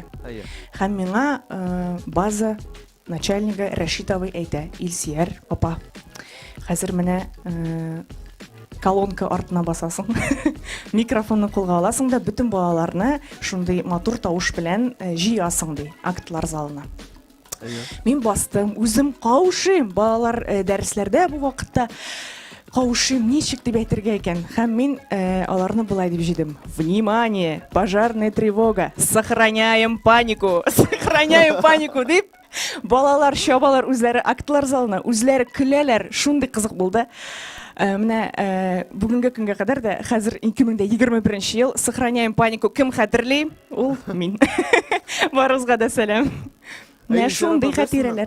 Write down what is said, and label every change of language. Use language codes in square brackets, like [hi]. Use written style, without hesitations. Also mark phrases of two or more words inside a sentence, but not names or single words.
[tt] Һәм миңа база начальнигы Рашитовый әйтә: Илсияр апа, хәзер менә колонка артына басасың, микрофонны кулга аласың да бөтен балаларны шундый матур тавыш белән җыясың ди актлар залына. Мин бастым, үзем каушыйм, балалар дәресләрдә бу вакытта каушыйм, ничек дип әйтергә икән. Һәм мин аларны булай дип җыйдым: [ru] Внимание, пожарная тревога, сохраняем панику, сохраняем панику дип. [tt] Балалар, чабалар үзләре актлар залына, үзләре көләләр, шундый кызык булды. Менә бүгенге көнгә кадәр дә хәзер 2021 ел [ru] сохраняем панику [tt] кем хәтерли? Ул мин. Барыгызга да сәлам. Менә шундый хәтирәләр.